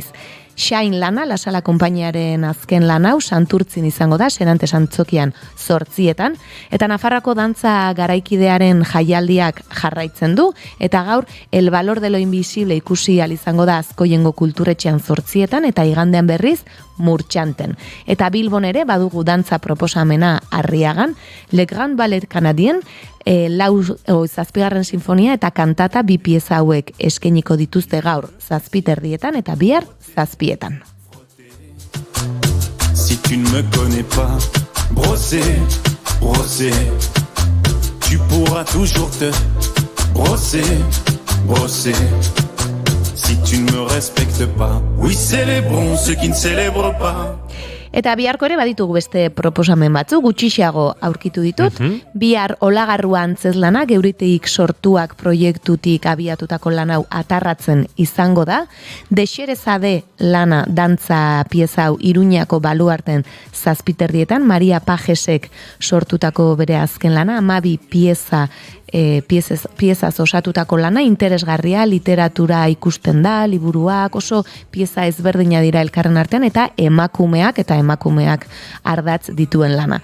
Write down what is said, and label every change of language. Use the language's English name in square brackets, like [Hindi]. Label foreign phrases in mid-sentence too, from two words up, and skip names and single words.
[Basque] Shine lana, Lasala konpainiaren azken lan hau, Santurtzin izango da, Serantes antzokian 8etan, eta Nafarrako dantza garaikidearen jaialdiak jarraitzen du, eta gaur El Valor de lo Invisible ikusi ahal izango da Azkoiengo kulturetxean 8etan, eta igandean berriz Murtxanten. Eta Bilbon ere badugu dantza proposamena Arriagan, Le Grand Ballet Canadien, 7. sinfonia eta kantata 2 pieza hauek eskainiko dituzte gaur 7:30 eta bihar 7:00. [French] Si tu ne me connais pas, brosser, brosser, tu pourras toujours te brosser, brosser. Si tu ne me respectes pas, oui célébrons ceux qui ne célèbrent pas. [Basque] Eta biharko ere baditugu beste proposamen batzu, gutxiago aurkitu ditut. Bihar Olagarrua antzezlana, Geuriteik sortuak proiektutik abiatutako lan hau atarratzen izango da. Dexerezade lana dantza pieza hau Iruñako Baluarten 7:30, Maria Pajesek sortutako bere azken lana, 12 piezaz osatutako lana, interesgarria, literatura ikusten da, liburuak, oso pieza ezberdina dira elkarren artean, eta emakumeak ardatz dituen lana.